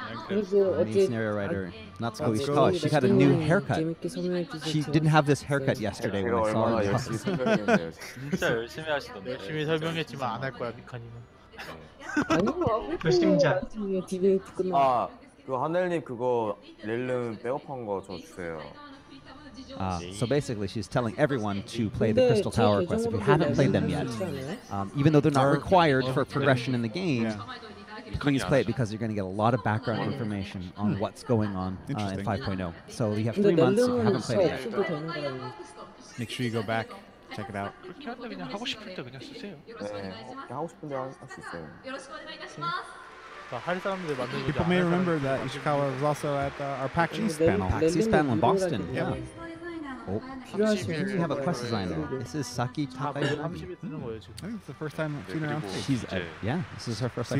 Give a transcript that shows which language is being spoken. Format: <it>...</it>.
<en>Any scenario writer, not so easy. Oh, she had a new haircut. She didn't have this haircut yesterday when I saw her.</en> <ko>진짜 열심히 하시던데. 열심히 설명했지만 안 할 거야 미카님은. 아니요. 불심자. 디베이트 끝나. 그 하늘님 그거 렐름 백업한 거 저 주세요.</ko> <en>So basically, she's telling everyone to play the Crystal Tower quests if you haven't played them yet. Even though they're not required for progression in the game, please play it because you're going to get a lot of background information on what's going on in 5.0. So you have 3 months if you haven't played it yet. Make sure you go back, check it out.</en> <ko>그렇게 하는데 그냥 하고 싶을 때 그냥 쓰세요. 네, 하고 싶은데 할 수 있어요. 할 사람들 만들고.</ko> <en>People may remember that Ishikawa was also at our PAX East panel. PAX East panel in Boston. Yeah. Oh, we have a quest designer. This is Saki Takai. I think it's the first time I've seen her on stage. She's yeah, this is her first time.</en>